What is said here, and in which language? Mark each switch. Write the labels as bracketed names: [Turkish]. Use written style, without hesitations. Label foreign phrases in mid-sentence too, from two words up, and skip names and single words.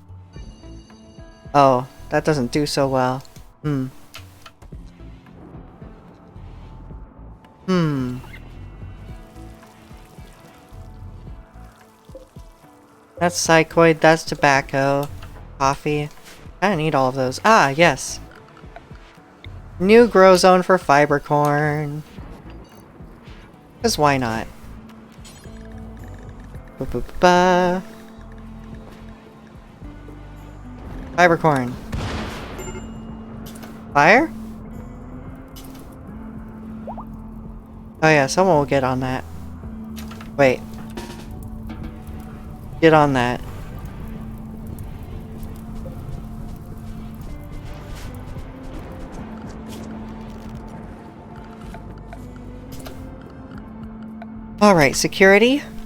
[English] Oh, that doesn't do so well. That's psychoid, that's tobacco. Coffee. I don't need all of those. Ah, yes. New grow zone for fiber corn. Because why not? Ba-ba-ba. Fibercorn. Fire? Oh yeah, someone will get on that. Wait. Get on that. Alright, security.